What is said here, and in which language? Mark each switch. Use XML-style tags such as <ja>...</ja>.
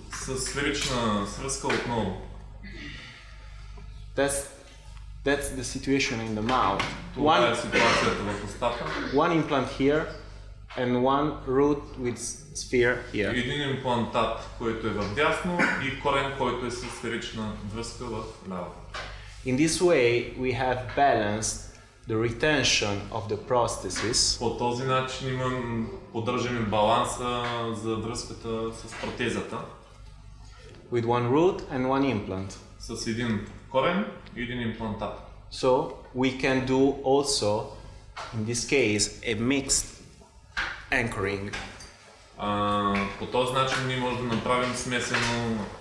<bg>с сферична свръзка отново.</bg> <en>That's the situation in the mouth.</en> <bg>Това е ситуацията в устата.</bg> <en>One implant here and one root with sphere here.</en> <bg>Един имплантат, който е в дясно, и корен, който е с сферична връзка в ляво.</bg> <en>In this way we have balanced the retention of the prosthesis</en> <bg>По този начин поддържаме баланса за връзката с протезата</bg> <en>with one root and one implant.</en> <bg>с един корен и един имплантат.</bg> <en>So we can do also, in this case, a mixed anchoring.</en> <bg>По този начин ние можем да направим смесено</bg>